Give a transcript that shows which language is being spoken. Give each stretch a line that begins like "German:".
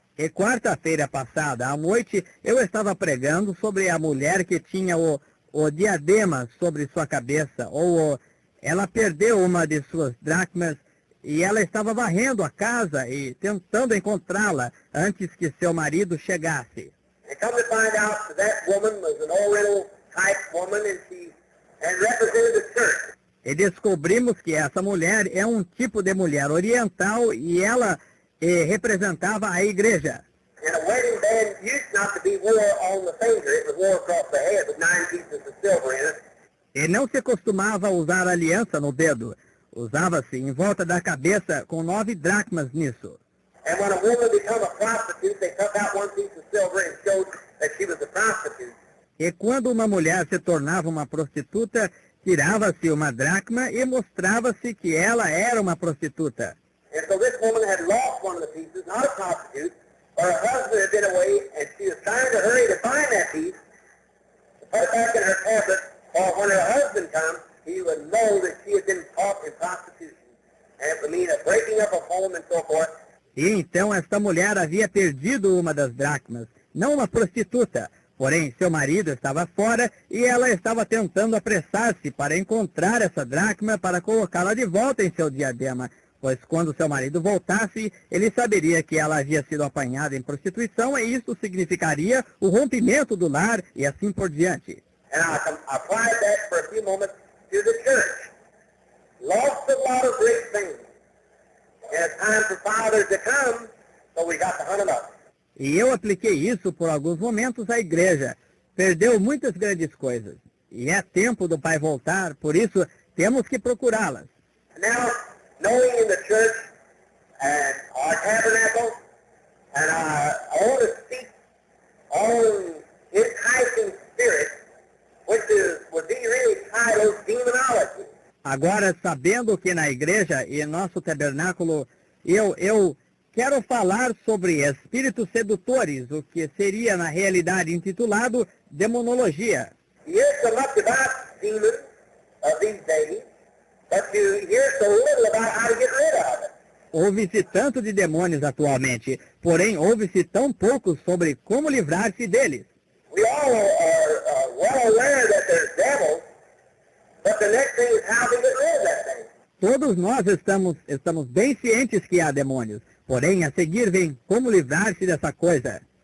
Portuguese: E quarta-feira passada à noite, eu estava pregando sobre a mulher que tinha o diadema sobre sua cabeça, ela perdeu uma de suas dracmas e ela estava varrendo a casa e tentando encontrá-la antes que seu marido chegasse.
English: And come to find out that woman was an Oriental type woman and represented the church.
Portuguese: E descobrimos que essa mulher é um tipo de mulher oriental e ela representava a igreja.
English: And a wedding band used not to be wore on the finger, it was wore across the head with 9 pieces of silver in it.
Portuguese: E não se costumava usar aliança no dedo. Usava-se em volta da cabeça com 9 dracmas nisso.
English: And when a woman became a prostitute, they took out 1 piece of silver and showed that she was a prostitute.
Portuguese: E quando uma mulher se tornava uma prostituta, tirava-se uma dracma e mostrava-se que ela era uma prostituta.
English: And so this woman had lost one of the pieces, not a prostitute, but her husband had been away, and she was trying to hurry to find that piece, to put it back in her tablet, or when her husband comes, he would know that she had been caught in prostitution. And it would mean a breaking up of home and so forth.
Portuguese: E então esta mulher havia perdido uma das dracmas, não uma prostituta, porém seu marido estava fora e ela estava tentando apressar-se para encontrar essa dracma para colocá-la de volta em seu diadema, pois quando seu marido voltasse, ele saberia que ela havia sido apanhada em prostituição e isso significaria o rompimento do lar e assim por diante.
English: And I applied that for a few moments to the church. Lost a lot of great things. And it's time for fathers to come, so we got to hunt them up.
Portuguese: E eu apliquei isso por alguns momentos à igreja. Perdeu muitas grandes coisas. E é tempo do pai voltar, por isso temos que procurá-las.
English: Now, knowing in the church and our tabernacle, and I want to speak on enticing spirit, which would be really titled demonology.
Portuguese: Agora, sabendo que na igreja e nosso tabernáculo, eu quero falar sobre espíritos sedutores, o que seria na realidade intitulado demonologia.
English: You hear so much about demons of these days, but you hear so little about how to get rid of it.
Portuguese: Ouve-se tanto de demônios atualmente, porém ouve-se tão pouco sobre como livrar-se deles.
English: We all are well aware that there's devils, but the next thing is how to get rid of that thing.
Portuguese: Todos nós estamos bem cientes que há demônios, porém a seguir vem como livrar-se dessa coisa.